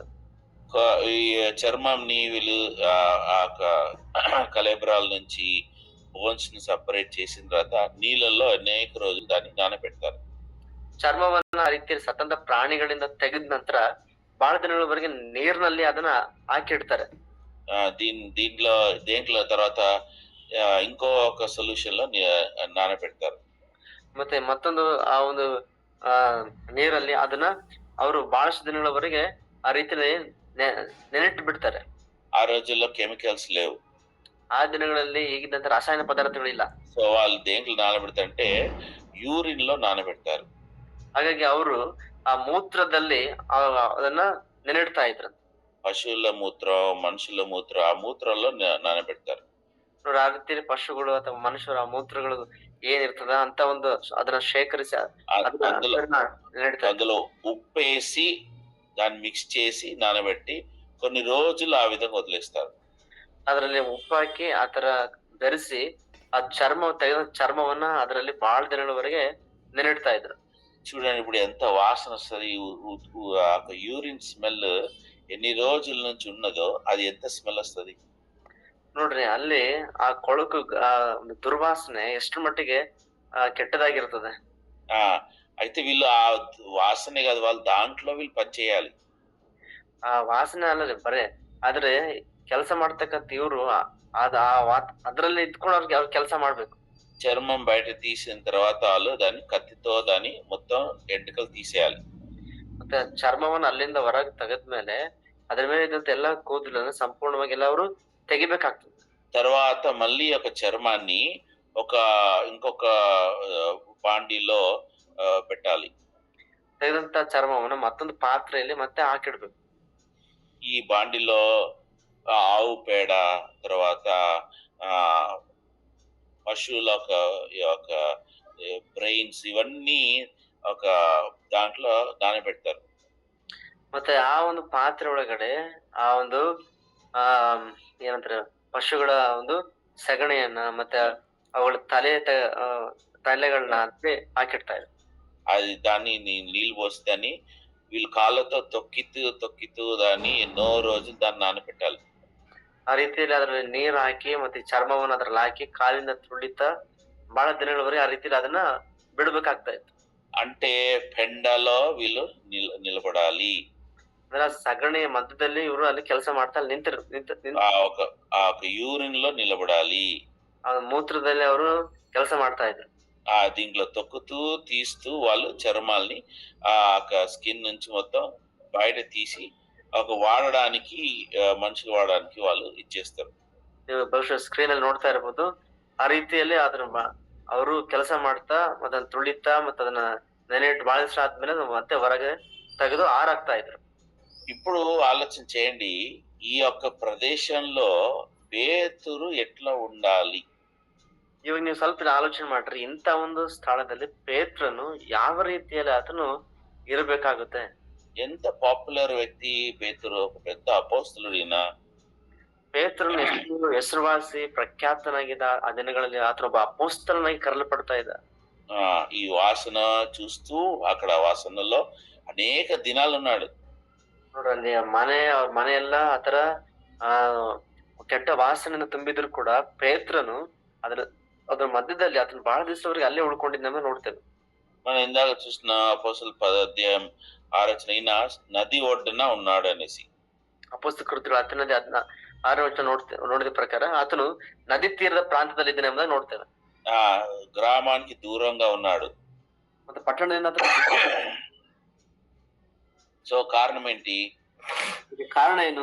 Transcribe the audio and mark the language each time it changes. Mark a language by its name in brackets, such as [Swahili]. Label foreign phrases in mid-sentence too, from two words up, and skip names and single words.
[Telugu] ఈ చర్మంని వీళ్ళు కలేబరాల నుంచి బోన్స్ ని సపరేట్ చేసిన తర్వాత నీళ్ళల్లో అనేక రోజులు దాన్ని నానబెడతారు. [Kannada] ಚರ್ಮವನ್ನ ಆ ರೀತಿಯಲ್ಲಿ ಸತ್ತಂತ ಪ್ರಾಣಿಗಳಿಂದ ತೆಗೆದ ನಂತರ ಬಹಳ ದಿನಗಳವರೆಗೆ ನೀರಿನಲ್ಲಿ ಅದನ್ನ ಹಾಕಿಡ್ತಾರೆ. [Telugu] దేంట్లో తర్వాత ఇంకో ఒక సొల్యూషన్ లో నానబెడతారు. [Kannada] ಮತ್ತೆ ಮತ್ತೊಂದು ಆ ಒಂದು ನೀರಲ್ಲಿ ಅದನ್ನ ಅವರು ಬಹಳಷ್ಟು ದಿನಗಳವರೆಗೆ ಆ ರೀತಿಯಲ್ಲಿ ನೆನೆಟ್ಟು ಬಿಡ್ತಾರೆ. [Telugu] ఆ రోజుల్లో కెమికల్స్ లేవు. [Kannada] ಆ ದಿನಗಳಲ್ಲಿ ಈಗಿದ್ದಂತ ರಾಸಾಯನ ಪದಾರ್ಥಗಳಿಲ್ಲ. [Telugu] సో వాళ్ళు దేంట్లో నానబెడతారంటే యూరిన్ లో నానబెడతారు. [Kannada] ಹಾಗಾಗಿ ಅವರು ಆ ಮೂತ್ರದಲ್ಲಿ ಅದನ್ನ ನೆನೆಡ್ತಾ ಇದ್ರು. [Telugu] పశువుల మూత్రం, మనుషుల మూత్రం, ఆ మూత్రంలో నానబెడతారు. [Kannada] ನೋಡಿ ಆ ರೀತಿಯಲ್ಲಿ ಪಶುಗಳು ಅಥವಾ ಮನುಷ್ಯರ ಆ ಮೂತ್ರಗಳು ಏನಿರ್ತದ ಅಂತ ಒಂದು ಅದನ್ನ ಶೇಖರಿಸಿ [Telugu] అందులో ఉప్పేసి దాన్ని మిక్స్ చేసి నానబెట్టి కొన్ని రోజులు ఆ విధంగా వదిలేస్తారు. [Kannada] ಅದರಲ್ಲಿ ಉಪ್ಪು ಹಾಕಿ ಆತರ ಬೆರೆಸಿ ಆ ತೆಗೆದ ಚರ್ಮವನ್ನ ಅದರಲ್ಲಿ ಬಹಳ ದಿನಗಳವರೆಗೆ ನೆನೆಡ್ತಾ ಇದ್ರು. [Telugu] చూడండి ఇప్పుడు ఎంత వాసన వస్తుంది. [English] urine smell [Telugu] ఎన్ని రోజుల నుంచి ఉన్నదో అది ఎంత స్మెల్ వస్తుంది [Kannada] ನೋಡ್ರಿ. ಅಲ್ಲಿ ಆ ಕೊಳಕು ಒಂದು ದುರ್ವಾಸನೆ ಎಷ್ಟು ಮಟ್ಟಿಗೆ ಕೆಟ್ಟದಾಗಿರ್ತದೆ. [Telugu] అయితే వీళ్ళు ఆ వాసనే కాదు, వాళ్ళు దాంట్లో వీళ్ళు పని చేయాలి. [Kannada] ಆ ವಾಸನೆ ಅಲ್ಲದೆ ಬರೇ ಆದ್ರೆ ಕೆಲಸ ಮಾಡ್ತಕ್ಕಂತ ಇವ್ರು ಅದ್ರಲ್ಲಿ ಇದ್ಕೊಂಡು ಅವ್ರ ಕೆಲಸ ಮಾಡ್ಬೇಕು. [Telugu] చర్మం బయట తీసిన తర్వాత వాళ్ళు దాన్ని కత్తితో దాన్ని మొత్తం ఎంటుకలు తీసేయాలి. [Kannada] ಮತ್ತೆ ಚರ್ಮವನ್ನ ಅಲ್ಲಿಂದ ಹೊರಗೆ ತೆಗೆದ್ಮೇಲೆ ಅದ್ರ ಮೇಲೆ ಇದ್ದಂತ ಎಲ್ಲಾ ಕೂದಲನ್ನು ಸಂಪೂರ್ಣವಾಗಿ ಎಲ್ಲ ಅವರು ತೆಗಿಬೇಕಾಗ್ತದೆ. [Telugu] తర్వాత మళ్ళీ ఒక చర్మాన్ని ఇంకొక బాండీలో పెట్టాలి. [Kannada] ತೆಗೆದಂತ ಚರ್ಮವನ್ನ ಮತ್ತೊಂದು ಪಾತ್ರೆಯಲ್ಲಿ ಮತ್ತೆ ಹಾಕಿಡ್ಬೇಕು. [Telugu] ఈ బాండీలో ఆవు పేడ, తర్వాత పశువుల యొక్క బ్రెయిన్స్ ఇవన్నీ ఒక దాంట్లో నానబెడతారు. [Kannada] ಮತ್ತೆ ಆ ಒಂದು ಪಾತ್ರೆ ಒಳಗಡೆ ಆ ಒಂದು ಏನಂತಾರೆ ಪಶುಗಳ ಒಂದು ಸಗಣಿಯನ್ನ ಮತ್ತೆ ಅವುಗಳ ತಲೆಗಳನ್ನ ಹಾಕಿಡ್ತಾರೆ. [Telugu] అది దాన్ని నీళ్ళు పోసి దాన్ని వీళ్ళు కాళ్ళతో తొక్కితూ దాన్ని ఎన్నో రోజులు దాన్ని నానబెట్టాలి. [Kannada] ಆ ರೀತಿಯಲ್ಲಿ ಅದ್ರಲ್ಲಿ ನೀರು ಹಾಕಿ ಮತ್ತೆ ಚರ್ಮವನ್ನ ಅದ್ರಲ್ಲಿ ಹಾಕಿ ಕಾಲಿಂದ ತುಳಿತಾ ಬಹಳ ದಿನಗಳವರೆಗೆ ಆ ರೀತಿಯಲ್ಲಿ ಅದನ್ನ ಬಿಡ್ಬೇಕಾಗ್ತಾ ಇತ್ತು. [Telugu] అంటే పెండలో వీళ్ళు నిలబడాలి. [Kannada] ಅಂದ್ರೆ ಸಗಣಿಯ ಮಧ್ಯದಲ್ಲಿ ಇವರು ಅಲ್ಲಿ ಕೆಲಸ ಮಾಡ್ತಾ [Telugu] ఒక యూరిన్ లో నిలబడాలి. [Kannada] ಆ ಮೂತ್ರದಲ್ಲಿ ಅವರು ಕೆಲಸ ಮಾಡ್ತಾ ಇದ್ರು. [Telugu] దీంట్లో తొక్కుతూ తీస్తూ వాళ్ళు చర్మాల్ని ఆ స్కిన్ నుంచి మొత్తం బయట తీసి వాడడానికి మనుషులు వాడడానికి వాళ్ళు ఇచ్చేస్తారు. [Kannada] ನೀವು ಬಹುಶಃ ಸ್ಕ್ರೀನ್ ಅಲ್ಲಿ ನೋಡ್ತಾ ಇರಬಹುದು. ಆ ರೀತಿಯಲ್ಲಿ ಅದನ್ನ ಅವರು ಕೆಲಸ ಮಾಡ್ತಾ ಅದನ್ನ ತುಳಿತಾ ಮತ್ತೆ ಅದನ್ನ ನೆನೆಟ್ಟು ಬಾಳಿಸ ಆದ್ಮೇಲೆ ಮತ್ತೆ ಹೊರಗೆ ತೆಗೆದು ಆರಾಕ್ತಾ ಇದ್ರು. [Telugu] ఇప్పుడు ఆలోచన చేయండి, ఈ యొక్క ప్రదేశంలో పేతురు ఎట్లా ఉండాలి? [Kannada] ಇವಾಗ ನೀವು ಸ್ವಲ್ಪ ಆಲೋಚನೆ ಮಾಡ್ರಿ, ಇಂಥ ಒಂದು ಸ್ಥಳದಲ್ಲಿ ಪೇತ್ರನು ಯಾವ ರೀತಿಯಲ್ಲಿ ಆತನು ಇರಬೇಕಾಗುತ್ತೆ. [Telugu] ఎంత పాపులర్ వ్యక్తి పేతురు, ఒక పెద్ద అపోస్తలుడు ఈయన. [Kannada] ಪೇತ್ರನು ಎಷ್ಟು ಹೆಸರುವಾಸಿ ಪ್ರಖ್ಯಾತನಾಗಿದ್ದ ಆ ದಿನಗಳಲ್ಲಿ ಆತನ ಒಬ್ಬ ಅಪೋಸ್ತಲನಾಗಿ ಕರೆಯಲ್ಪಡ್ತಾ ಇದ್ದ. [Telugu] ఈ వాసన చూస్తూ అక్కడ వాసనలో అనేక దినాలు ఉన్నాడు. [Kannada] ನೋಡ್ರಿ ಅಲ್ಲಿ ಅವ್ರ ಮನೆ ಎಲ್ಲ ಆತರ ಆ ಕೆಟ್ಟ ವಾಸನೆಯಿಂದ ತುಂಬಿದ್ರು ಕೂಡ ಪೇತ್ರನು ಅದ್ರ ಮಧ್ಯದಲ್ಲಿ ಆತನ ಬಹಳ ದಿವಸವರೆಗೆ ಅಲ್ಲೇ ಉಳ್ಕೊಂಡಿದ್ದ ನೋಡ್ತೇವೆ. [Telugu] మనం ఇందాక చూసిన అపోస్తల 10 అధ్యాయం 6 ఈయన నది ఒడ్డున ఉన్నాడు అనేసి. [Kannada] ಅಪೊಸ್ತಲ ಕೃತ್ಯಗಳು 10ನೇ ನೋಡಿದ ಪ್ರಕಾರ ಆತನು ನದಿ ತೀರದ ಪ್ರಾಂತದಲ್ಲಿ ಇದ್ದಾನೆ ಎಂಬುದಾಗಿ ನೋಡ್ತೇವೆ. [Telugu] గ్రామానికి దూరంగా ఉన్నాడు. [Kannada] ಮತ್ತೆ ಪಟ್ಟಣದಿಂದ [Telugu] సో కారణం ఏంటి? [Kannada] ಕಾರಣ ಏನು?